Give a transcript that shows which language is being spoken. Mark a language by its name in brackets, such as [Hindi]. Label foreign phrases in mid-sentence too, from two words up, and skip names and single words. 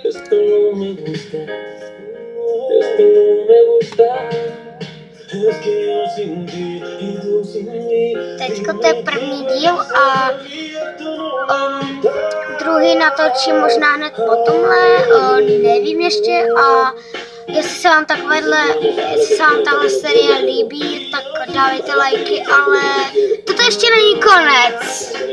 [Spanish] Esto no me gusta, esto no me gusta. Es que yo sin ti y tú sin mí. [Czech] Teďko to je první díl a druhý natočím možná hned po tomhle, nevím ještě. A jestli se vám tahle série líbí, tak dávejte lajky, ale toto ještě není konec.